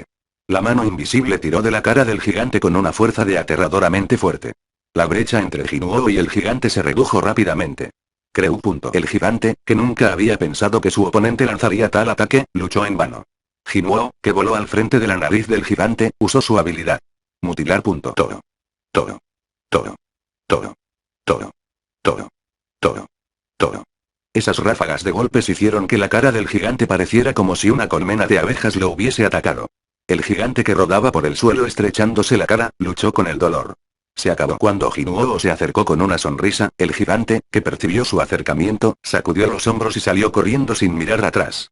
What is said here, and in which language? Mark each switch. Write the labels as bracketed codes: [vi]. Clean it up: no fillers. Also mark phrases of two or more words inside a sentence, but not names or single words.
[es] La mano invisible tiró de la cara del gigante con una fuerza de aterradoramente fuerte. La brecha entre Jinwoo y el gigante se redujo rápidamente. Creu. El gigante, que nunca había pensado que su oponente lanzaría tal ataque, luchó en vano. Jinwoo, que voló al frente de la nariz del gigante, usó su habilidad. Mutilar. Toro. Toro. Toro. Toro. Toro. Toro. Toro. Toro. Esas ráfagas de golpes hicieron que la cara del gigante pareciera como si una colmena de abejas lo hubiese atacado. El gigante que rodaba por el suelo estrechándose la cara, luchó con el dolor. Se acabó cuando Jinwoo se acercó con una sonrisa, el gigante, que percibió su acercamiento, sacudió los hombros y salió corriendo sin mirar atrás.